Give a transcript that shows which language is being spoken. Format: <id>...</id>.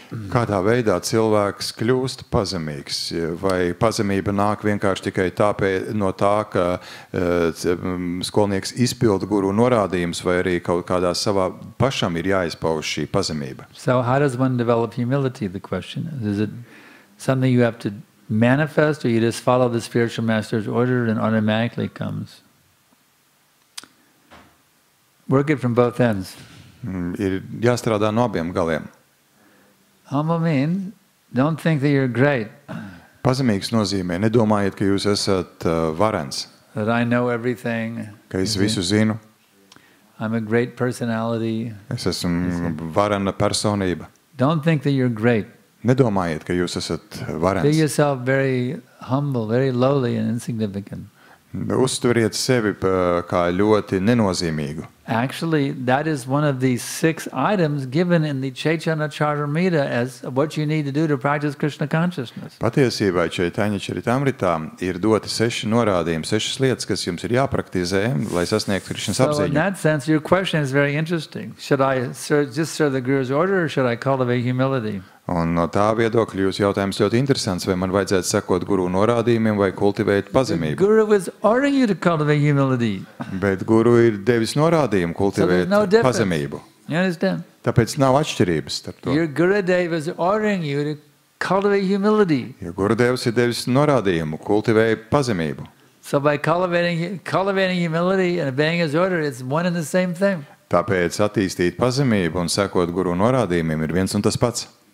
<lv>Kādā veidā cilvēks kļūst pazemīgs? Vai pazemība nāk vienkārši tikai no tā, ka skolnieks izpilda guru norādījumus, vai arī kaut kādā savā pašam ir jāizpauž šī pazemība?</lv> <en>So how does one develop humility, the question is? Is it something you have to manifest, or you just follow the spiritual master's order and automatically comes? Work it from both ends.</en> <lv>Ir jāstrādā no abiem galiem.</lv> <en>Humble means, don't think that you're great.</en> <lv>Pazemīgs nozīmē, nedomājiet, ka jūs esat varens.</lv> <en>That I know everything.</en> <lv>Ka es visu zinu.</lv> <en>I'm a great personality.</en> <lv>Es esmu varena personība.</lv> <en>Don't think that you're great.</en> <lv>Nedomājiet, ka jūs esat varens.</lv> <en>Feel yourself very humble, very lowly and insignificant.</en> <lv>Uztveriet sevi kā ļoti nenozīmīgu.</lv> <en>Actually, that is one of the 6 items given in the Chaitanya Charitamrita as what you need to do to practice Krishna consciousness.</en> <lv>Patiesībā Chaitanya Charitamritā ir doti 6 norādījumi, 6 lietas, kas jums ir jāpraktizē, lai sasniegtu Krishnas apziņu.</lv> <en>So in that sense, your question is very interesting. Should I just serve the Guru's order, or should I cultivate humility?</en> <lv>Un no tā viedokļa jūsu jautājums ļoti interesants, vai man vajadzētu sekot guru norādījumiem vai kultivēt pazemību.</lv> <en>The Guru is ordering you to cultivate humility.</en> <lv>Bet guru ir devis norādījumu kultivēt pazemību.</lv> <en>You understand?</en> <lv>Tāpēc nav atšķirības starp to.</lv> <en>Your Gurudev is ordering you to cultivate humility.</en> <lv>Jo Gurudevs ir devis norādījumu kultivēt pazemību.</lv> <en>So by cultivating humility and obeying his order, it's one and the same thing.</en> <lv>Tāpēc attīstīt pazemību un sekot guru norādījumiem ir viens un tas pats.</lv>